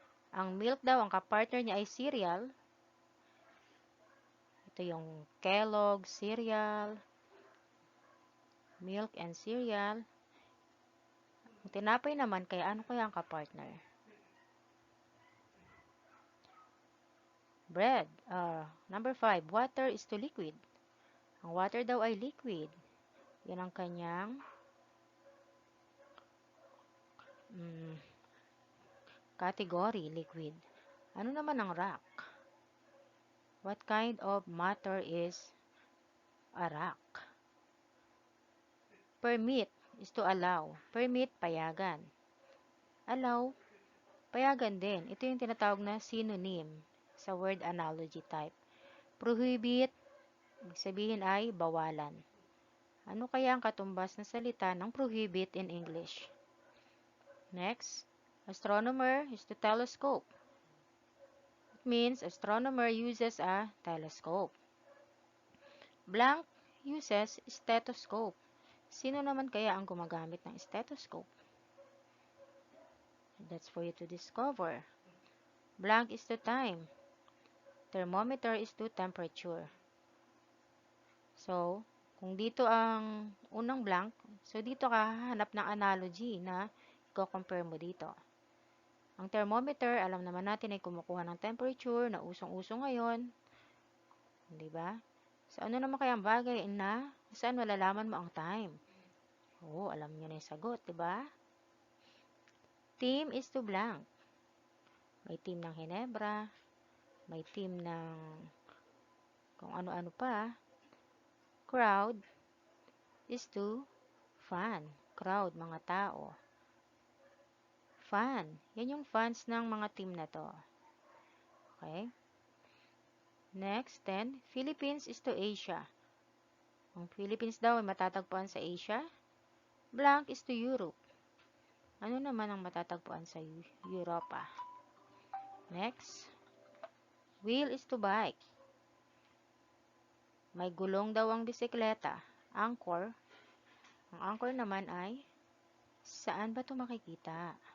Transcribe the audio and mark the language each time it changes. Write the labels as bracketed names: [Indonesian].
[Filipino] Ang milk daw, ang kapartner niya ay cereal. Ito yung Kellogg cereal, milk and cereal. Ang tinapay naman, kaya ano kaya ang kapartner? [English] Bread. Number 5, water is to liquid. [Filipino] Ang water daw ay liquid. Yan ang kanyang category, liquid. Ano naman ang rock? [English] What kind of matter is a rock? Permit is to allow. Permit, payagan. Allow, payagan din. [Filipino] Ito yung tinatawag na synonym sa word analogy type. Prohibit, ibig sabihin ay bawalan. Ano kaya ang katumbas na salita ng prohibit in English? [English] Next, astronomer is to telescope. It means astronomer uses a telescope. Blank uses stethoscope. [Filipino] Sino naman kaya ang gumagamit ng stethoscope? [English] That's for you to discover. Blank is to time. Thermometer is to temperature. [Filipino] So, kung dito ang unang blank, so dito ka hahanap ng analogy na i-compare mo dito. Ang thermometer, alam naman natin ay kumukuha ng temperature na usong-uso ngayon. Di ba? So, ano naman kaya ang bagay na saan malalaman mo ang time? Oo, alam niyo na yung sagot, di ba? [English] Team is to blank. [Filipino] May team ng Hinebra, may team ng kung ano-ano pa. [English] Crowd is to fan. [Filipino] Crowd, mga tao. Fan. Yan yung fans ng mga team na to. Okay? [English] Next, then, Philippines is to Asia. [Filipino] Ang Philippines daw ay matatagpuan sa Asia. [English] Blank is to Europe. [Filipino] Ano naman ang matatagpuan sa Europa? [English] Next, wheel is to bike. [Filipino] May gulong daw ang bisikleta. Anchor. Ang anchor naman ay saan ba ito makikita?